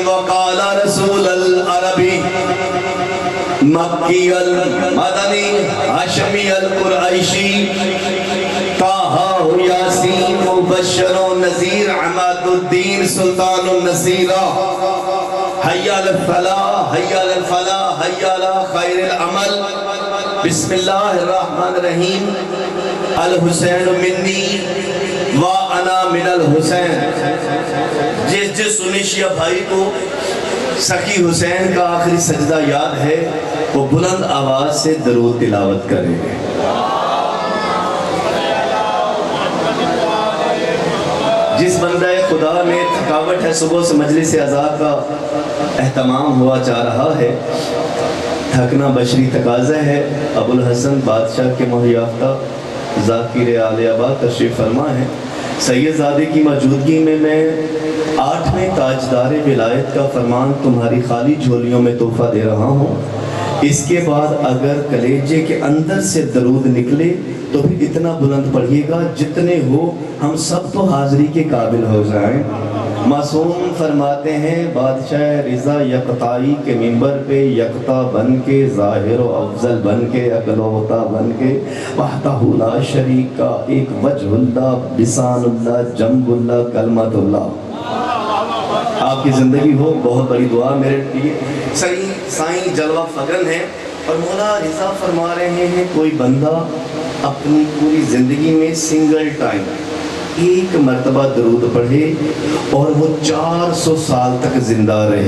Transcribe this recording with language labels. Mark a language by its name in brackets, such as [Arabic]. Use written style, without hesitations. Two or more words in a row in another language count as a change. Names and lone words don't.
[Arabic] وقال رسول العربی مکی المدنی ہاشمی القریشی، طٰہٰ یاسین مبشر و نذیر عماد الدین سلطان النصیرہ، حی علی الفلاح حی علی الفلاح حی علی خیر العمل۔ بسم اللہ الرحمن الرحیم، الحسین منی و انا من الحسین۔ [Urdu] جس سنی شیعہ بھائی کو سخی حسین کا آخری سجدہ یاد ہے وہ بلند آواز سے درود تلاوت کرے۔ جس بندہ خدا میں تھکاوٹ ہے، صبح سے مجلس عزا کا اہتمام ہوا جا رہا ہے، تھکنا بشری تقاضا ہے۔ ابو الحسن بادشاہ کے مہیافتہ ذاکر آل آباد تشریف فرما ہے۔ سید زادے کی موجودگی میں 8ویں تاجدار ولایت کا فرمان تمہاری خالی جھولیوں میں تحفہ دے رہا ہوں، اس کے بعد اگر کلیجے کے اندر سے درود نکلے تو بھی اتنا بلند پڑھیے گا جتنے ہو ہم سب تو حاضری کے قابل ہو جائیں. معصوم فرماتے ہیں بادشاہ رضا یکتائی کے منبر پہ یکتا بن کے ظاہر و افضل بن کے اکلوتا بن کے [Arabic] وحده لا شريك [Urdu] کا ایک [Arabic] وجه الله لسان الله جنب الله كلمة الله. [Urdu] آپ کی زندگی ہو، بہت بڑی دعا میرے لیے. سائیں جلوہ فگن ہے اور مولا رضا فرما رہے ہیں کوئی بندہ اپنی پوری زندگی میں [English] single time [Urdu] ایک مرتبہ درود پڑھے اور وہ 400 سال تک زندہ رہے.